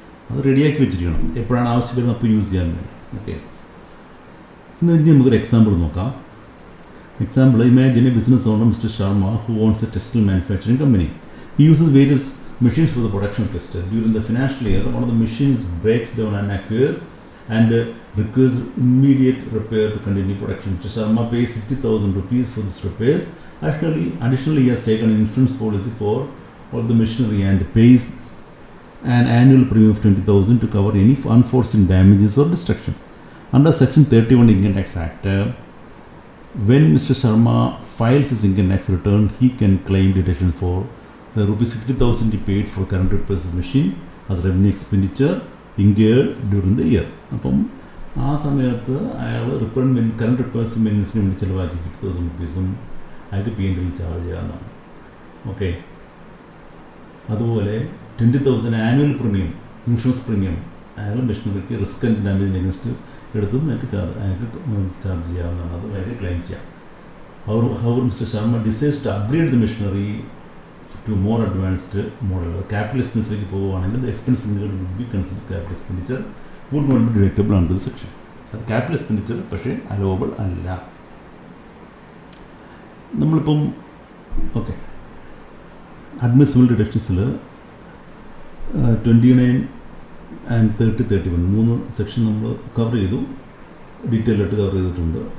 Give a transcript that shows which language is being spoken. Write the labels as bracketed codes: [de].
[ml] അത് റെഡിയാക്കി വെച്ചിരിക്കണം, എപ്പോഴാണ് ആവശ്യം വരുന്നത് അപ്പോൾ യൂസ് ചെയ്യാൻ വേണ്ടി. ഓക്കെ, ഇനി നമുക്കൊരു എക്സാമ്പിൾ നോക്കാം. [en] Example, imagine a business owner, Mr. Sharma, who owns a textile manufacturing company. He uses various machines for the production of textile. During the financial year, one of the machines breaks down and requires immediate repair to continue production. Mr. Sharma pays 50,000 rupees for this repairs. Additionally, he has taken an insurance policy for all the machinery and pays an annual premium of 20,000 to cover any unforeseen damages or destruction. Under Section 31 Income Tax Act, when Mr. Sharma files his income tax return, he can claim deduction for the rupees 50,000 he paid for current repairs of the machine as revenue expenditure incurred during the year. [ml] അപ്പം ആ സമയത്ത് അയാൾ current repairs മെയിൻ്റനൻസിന് വേണ്ടി ചിലവാക്കി 50,000 റുപ്പീസും അയാൾക്ക് P&L charge ചെയ്യാവുന്നതാണ്. Okay, അതുപോലെ 20,000 annual premium, insurance premium അയാൾ മെഷീനറിക്ക് risk and damage against എടുത്തും അയാൾക്ക് ചാർജ് ചെയ്യാവുന്നതാണ്. അത് അയാൾക്ക് ക്ലെയിം ചെയ്യാം. [en] However, Mr. Sharma decides to upgrade the machinery to more advanced model. Capital expense [ml] പോവുകയാണെങ്കിൽ [en] the expense incurred would be considered capital expenditure, would not be deductible under the section. [ml] അത് capital expenditure പക്ഷേ allowable അല്ല. നമ്മളിപ്പം okay, admissible ഡിഡക്ഷൻസിൽ 29 and 30-31 മൂന്ന് section നമ്മൾ cover ചെയ്തു, detail ആയിട്ട് cover ചെയ്തിട്ടുണ്ട്.